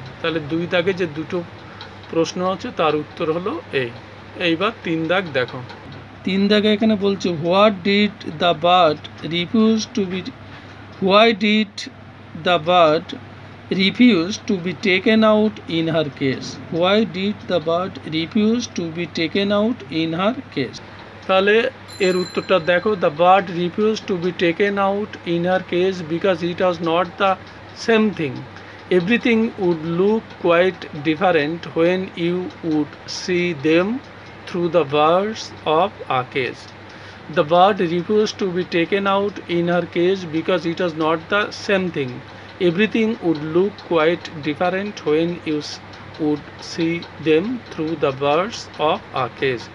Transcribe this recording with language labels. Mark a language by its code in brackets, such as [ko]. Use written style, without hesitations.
[bn] তাহলে 2 দাগে যে দুটো প্রশ্ন আছে তার উত্তর হলো এই। এইবার 3 দাগ দেখো। 3 দাগে এখানে বলছে, [en] What did the bird refuse to be why did the bird refused to be taken out in her case. Why did the bird refuse to be taken out in her case? [bn] তাহলে এর উত্তরটা দেখো। [en] The bird refuse to be taken out in her case because it was not the same thing. Everything would look quite different when you would see them through the birds of a case. The bird refuse to be taken out in her case because it was not the same thing. Everything would look quite different when you would see them through the birds of a cage.